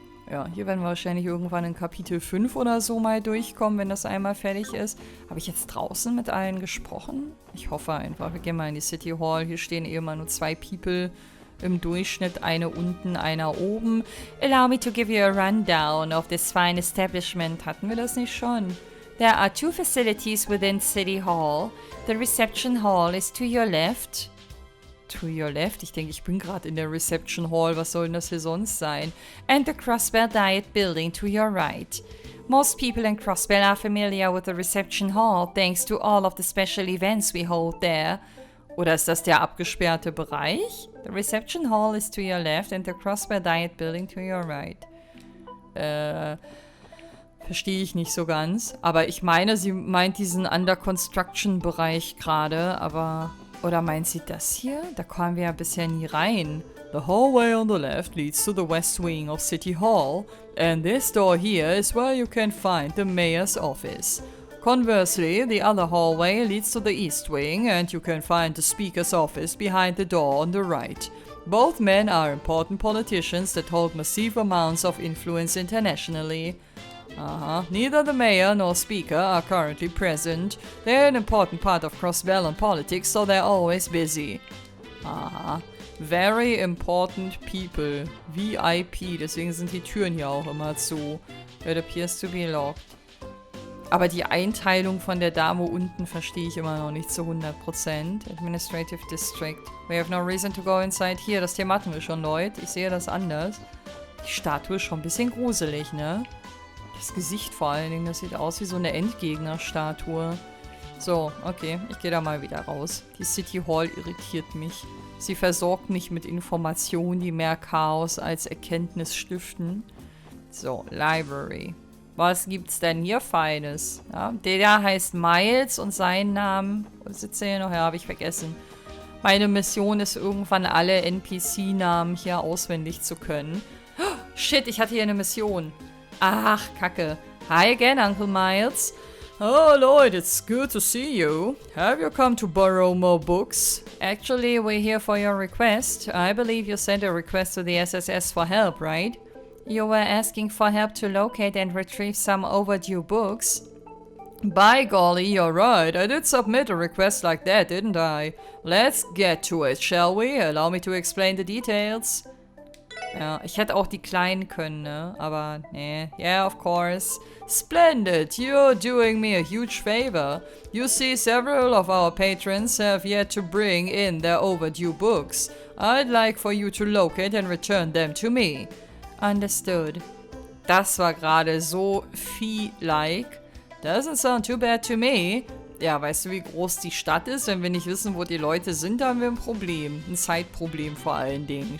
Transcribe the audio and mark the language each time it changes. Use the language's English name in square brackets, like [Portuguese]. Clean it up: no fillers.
[German] Ja, hier werden wir wahrscheinlich irgendwann in Kapitel 5 oder so mal durchkommen, wenn das einmal fertig ist. Habe ich jetzt draußen mit allen gesprochen? Ich hoffe einfach. Wir gehen mal in die City Hall. Hier stehen eh immer nur 2 People im Durchschnitt. Eine unten, einer oben. [English] Allow me to give you a rundown of this fine establishment. [German] Hatten wir das nicht schon? [English] There are 2 facilities within City Hall. The reception hall is to your left. To your left? [German] Ich denke, ich bin gerade in der Reception Hall. Was soll denn das hier sonst sein? [English] And the Crossbell Diet Building to your right. Most people in Crossbell are familiar with the Reception Hall thanks to all of the special events we hold there. [German] Oder ist das der abgesperrte Bereich? [English] The Reception Hall is to your left and the Crossbell Diet Building to your right. [German] Verstehe ich nicht so ganz. Aber ich meine, sie meint diesen Under-Construction-Bereich gerade, aber... Oder meint sie das hier? Da kommen wir ja bisher nie rein. [English] The hallway on the left leads to the west wing of City Hall, and this door here is where you can find the mayor's office. Conversely, the other hallway leads to the east wing, and you can find the speaker's office behind the door on the right. Both men are important politicians that hold massive amounts of influence internationally. Neither the mayor nor speaker are currently present. They're an important part of Crossbell politics, so they're always busy. Very important people. [German] VIP, deswegen sind die Türen hier auch immer zu. [English] It appears to be locked. [German] Aber die Einteilung von der Dame unten verstehe ich immer noch nicht zu 100%. [English] Administrative District. We have no reason to go inside here. [German] Das Thema hatten wir schon, Leute. Ich sehe das anders. Die Statue ist schon ein bisschen gruselig, ne? Das Gesicht vor allen Dingen, das sieht aus wie so eine Endgegner-Statue. So, okay, ich gehe da mal wieder raus. Die City Hall irritiert mich. Sie versorgt mich mit Informationen, die mehr Chaos als Erkenntnis stiften. So, Library. Was gibt's denn hier Feines? Ja, der da heißt Miles und seinen Namen... Sitzt er hier noch? Ja, habe ich vergessen. Meine Mission ist irgendwann alle NPC-Namen hier auswendig zu können. Oh, shit, ich hatte hier eine Mission. Ach, Kacke. [English] Hi again, Uncle Miles. Oh, Lloyd, it's good to see you. Have you come to borrow more books? Actually, we're here for your request. I believe you sent a request to the SSS for help, right? You were asking for help to locate and retrieve some overdue books. By golly, you're right. I did submit a request like that, didn't I? Let's get to it, shall we? Allow me to explain the details. [German] Ja, ich hätte auch die kleinen können, ne? Aber, nee. [English] Yeah, of course. Splendid! You're doing me a huge favor. You see, several of our patrons have yet to bring in their overdue books. I'd like for you to locate and return them to me. Understood. [German] Das war gerade so Vieh-like. [English] Doesn't sound too bad to me. [German] Ja, weißt du, wie groß die Stadt ist? Wenn wir nicht wissen, wo die Leute sind, haben wir ein Problem. Ein Zeitproblem vor allen Dingen.